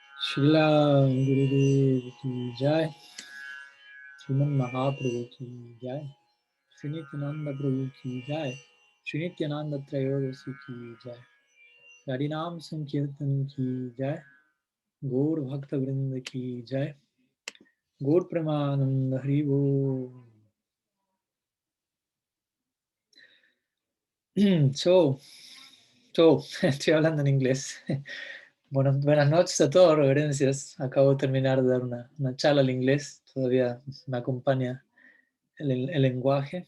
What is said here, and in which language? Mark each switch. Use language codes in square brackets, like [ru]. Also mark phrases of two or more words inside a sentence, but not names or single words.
[bn] শীল গুরুদেব কি জয়, শ্রীমান মহাপ্রভু কি জয়, শ্রীনিত্যানন্দ প্রভু কি জয়, শ্রীনিত্যানন্দ ত্রয়োদশী কি জয়, হরিনাম সংকীর্তন কি জয়, গৌর ভক্ত বৃন্দ কি জয়, গৌর প্রেমানন্দ হরিবোল. [es] Estoy hablando en inglés. Buenas noches a todos, reverencias. Acabo de terminar de dar una charla al inglés. Todavía me acompaña el lenguaje.